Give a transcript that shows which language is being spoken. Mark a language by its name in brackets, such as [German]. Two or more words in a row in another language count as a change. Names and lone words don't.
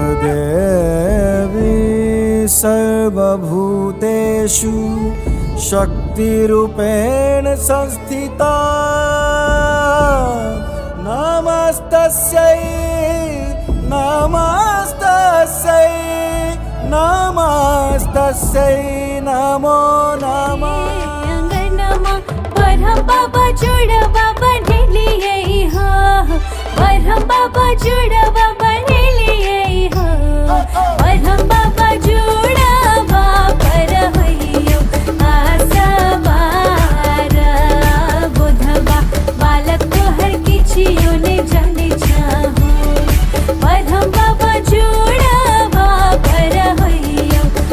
[Sanskrit] देवी सर्वभूतेषु शक्तिरूपेण संस्थिता नमस्तस्यै नमस्तस्यै नमस्तस्यै नमो नमः। [Maithili] अंगनमा बरहम बाबा जुड़वा बनेलिए हो, बरहम बाबा जुड़वा बनेलिए हो, बरहम बाबा जुड़वा पर होइयो आसवार बुधवा बालक तोहर किछियो ने जाने चाहो, बरहम बाबा जुड़वा पर होइयो